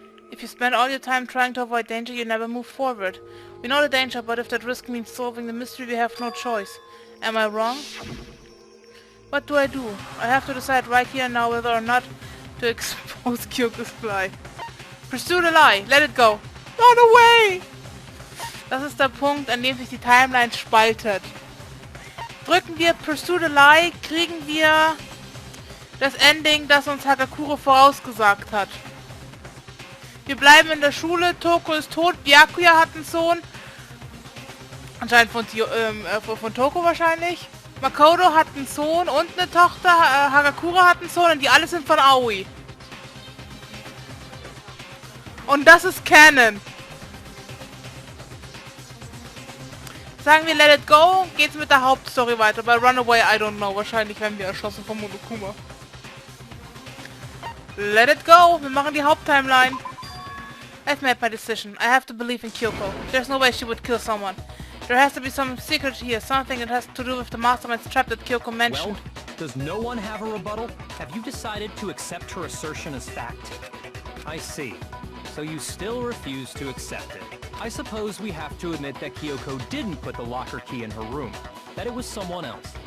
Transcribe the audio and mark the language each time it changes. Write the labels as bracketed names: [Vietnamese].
[English] If you spend all your time trying to avoid danger, you never move forward. We know the danger, but if that risk means solving the mystery, we have no choice. Am I wrong? What do? I have to decide right here and now whether or not to expose Kyoko's lie. Pursue the lie. Let it go. Run away! [German] Das ist der Punkt, an dem sich die Timeline spaltet. Drücken wir Pursue the lie, kriegen wir das Ending, das uns Hagakure vorausgesagt hat. Wir bleiben in der Schule, Toko ist tot, Byakuya hat einen Sohn. Anscheinend von Toko wahrscheinlich. Makoto hat einen Sohn und eine Tochter, Hagakure hat einen Sohn und die alle sind von Aoi. Und das ist Canon. Sagen wir Let It Go, geht's mit der Hauptstory weiter. Bei Runaway, [English] I don't know. [German] Wahrscheinlich werden wir erschossen von Monokuma. Let It Go, wir machen die Haupttimeline. [English] I've made my decision. I have to believe in Kyoko. There's no way she would kill someone. There has to be some secret here, something that has to do with the mastermind's trap that Kyoko mentioned. Well, does no one have a rebuttal? Have you decided to accept her assertion as fact? I see. So you still refuse to accept it. I suppose we have to admit that Kyoko didn't put the locker key in her room. That it was someone else.